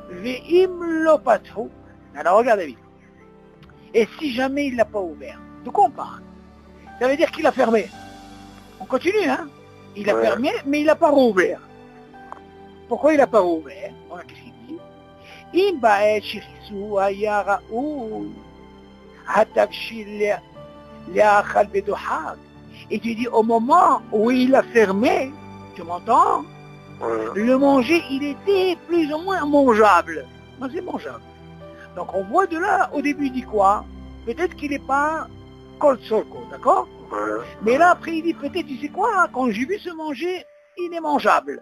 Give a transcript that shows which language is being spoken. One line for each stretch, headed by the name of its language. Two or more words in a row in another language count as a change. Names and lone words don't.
Hebrew: ואם לא פתחו.
French: Alors, regarde, David. Et si jamais il ne l'a pas ouvert, de quoi on parle? Ça veut dire qu'il a fermé. On continue, hein? Il a fermé, mais il n'a pas rouvert. Pourquoi il n'a pas rouvert? Voilà, qu'est-ce qu'il dit?
Hebrew: אם בעת שחיסו היה ראוי, התבשיל לאכל בדוחק.
French: Et tu dis, au moment où il a fermé, tu m'entends? Le manger, il était plus ou moins mangeable. Non, c'est mangeable. Donc on voit de là, au début il dit quoi? Peut-être qu'il n'est pas
Hebrew: כל צורכו,
French: d'accord? Mais là après il dit peut-être, tu sais quoi? Quand j'ai vu se manger, il est mangeable.